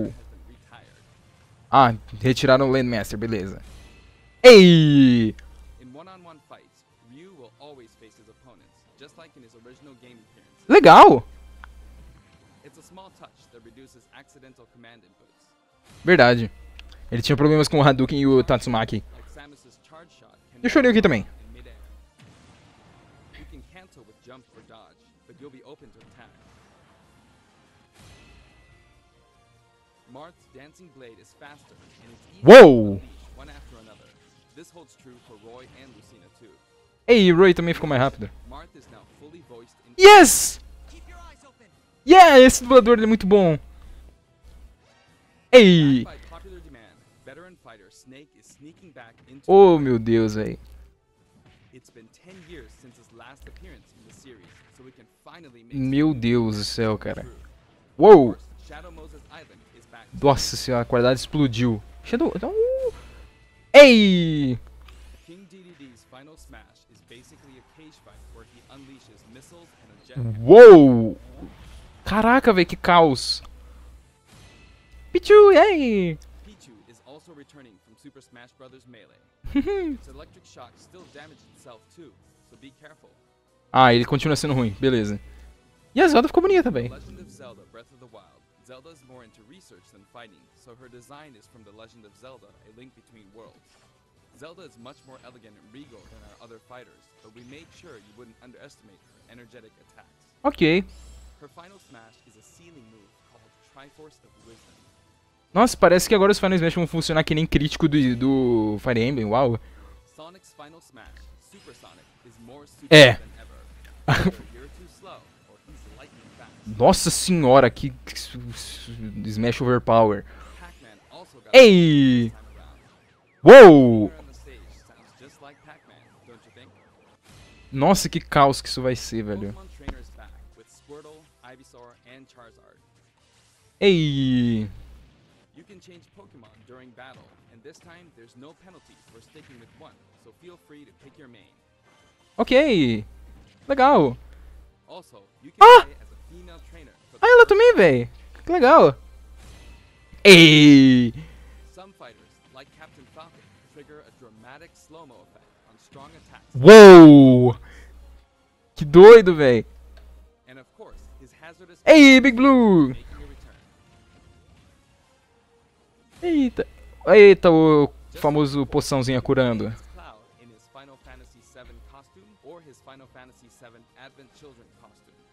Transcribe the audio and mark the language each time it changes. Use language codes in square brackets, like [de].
[en] has been retired. [pt] Ah, retiraram o Landmaster, beleza. Ei! [en] In one-on-one fights, Ryu will always face his opponents, just like in his original game appearance. [pt] Legal! [en] It's a small touch that reduces accidental command inputs. [pt] Verdade. Ele tinha problemas com o Hadouken e o Tatsumaki. [en] Like Samus's charge shot can [pt] Deixa eu olhar aqui também. [en] in midair. You can cancel with jump or dodge, but you'll be open to attack. Marth's dancing blade is faster, and it's easy Whoa. to unleash one after another. This holds true for Roy and Lucina too. [pt] Ei, Roy também ficou mais rápido. [en] Marth is now fully voiced in Yes! Keep your eyes open. [pt] Yeah, esse dublador ele é muito bom. Ei! [en] By popular demand, veteran fighter Snake is sneaking back into [pt] Oh, meu Deus, véi. [en] It's been 10 years since his last appearance in the series, so we can finally make [pt] Meu Deus do céu, cara. [en] true. Uou! First, Shadow Moses Island is back. [pt] Nossa senhora, a qualidade explodiu. Shadow... Ei! [en] King DDD's final smash is basically a cage fight where he unleashes missiles and a jetpack. [pt] Uou! Caraca, velho, que caos. Pichu, ei! [en] Pichu is also returning from Super Smash Bros. Melee. Its electric shock still damaged itself too, so be careful. [pt] Ah, ele continua sendo ruim, beleza. E a Zelda ficou bonita, [en] The [pt] velho. [en] Legend of Zelda: Breath of the Wild. Zelda is more into research than fighting, so her design is from The Legend of Zelda: A Link Between Worlds. Zelda is much more elegant and regal than our other fighters, but we made sure you wouldn't underestimate her energetic attacks. Ok. Her final smash is a ceiling move called Triforce of Wisdom. [pt] Nossa, parece que agora os Final Smash vão funcionar que nem crítico do Fire Emblem, uau. [en] Sonic's final smash, Super Sonic, is more super [pt] É. [en] than ever. Either you're too slow or he's lightning fast. [pt] Nossa senhora, que Smash Overpower. [en] Pac-Man also got Ei! this time around. Uou! Here on the stage sounds just like Pac-Man, don't you think? [pt] Nossa, que caos que isso vai ser, velho. [en] Pokemon Trainer is back with Squirtle, Ivysaur, and Charizard. Ei! You can change Pokemon during battle, and this time there's no penalty for sticking with one, so feel free to pick your main. [pt] Ok. Legal. [en] Also, you can Ah! play as a female trainer for [pt] Ah, ela também, velho. Que legal. Ei! [en] some fighters, like Captain Falcon, trigger a dramatic slow-mo effect on strong attacks. [pt] Uou! Que doido, velho. [en] And of course, his hazardous Ei, Big Blue! making a return. [pt] Eita. Eita, o famoso poçãozinha curando. [en] As Cloud in his Final Fantasy VII costume or his Final Fantasy VII Advent Children costume.